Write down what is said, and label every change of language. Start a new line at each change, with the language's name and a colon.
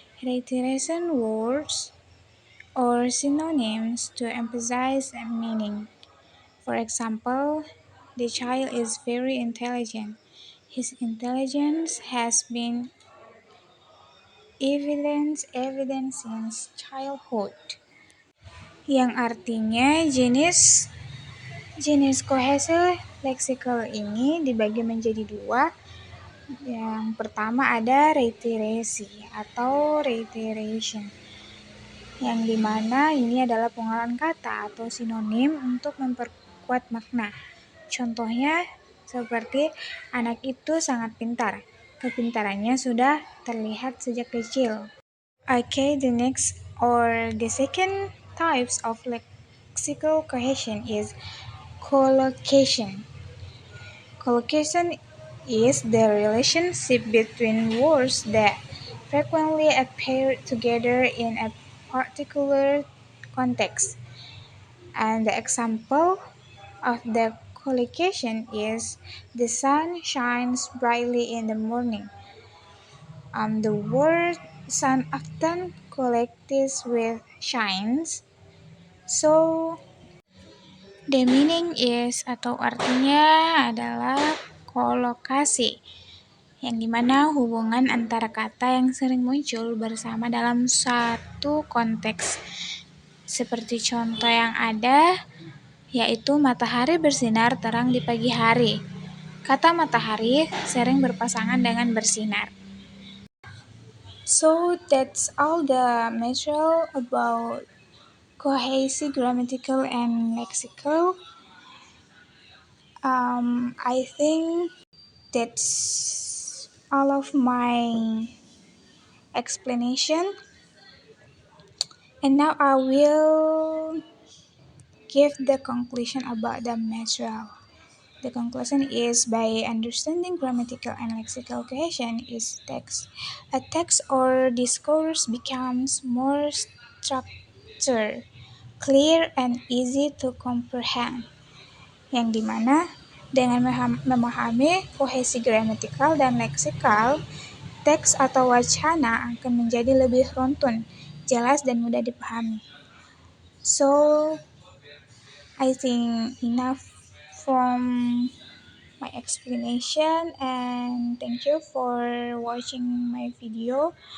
English: Reiteration words or synonyms to emphasize a meaning. For example, the child is very intelligent. His intelligence has been evident since childhood.
Indonesian: Yang artinya jenis kohesi leksikal ini dibagi menjadi dua. Yang pertama ada reiterasi atau reiteration, yang dimana ini adalah pengolahan kata atau sinonim untuk memperkuat makna. Contohnya seperti anak itu sangat pintar. Kepintarannya sudah terlihat sejak kecil.
English: Okay, the second types of lexical cohesion is collocation. Collocation is the relationship between words that frequently appear together in a particular context. And the example of the collocation is the sun shines brightly in the morning. The word sun often collects with shines, so the meaning is
Indonesian: atau artinya adalah kolokasi, yang dimana hubungan antara kata yang sering muncul bersama dalam satu konteks. Seperti contoh yang ada, yaitu matahari bersinar terang di pagi hari. Kata matahari sering berpasangan dengan bersinar.
English: So that's all the material about cohesive, grammatical, and lexical. I think that's all of my explanation. And now I will give the conclusion about the material. The conclusion is by understanding grammatical and lexical cohesion is a text or discourse becomes more structured, clear, and easy to comprehend.
Indonesian: Yang dimana dengan memahami kohesi gramatikal dan leksikal, teks atau wacana akan menjadi lebih runtun, jelas, dan mudah dipahami.
English: So, I think enough from my explanation, and thank you for watching my video.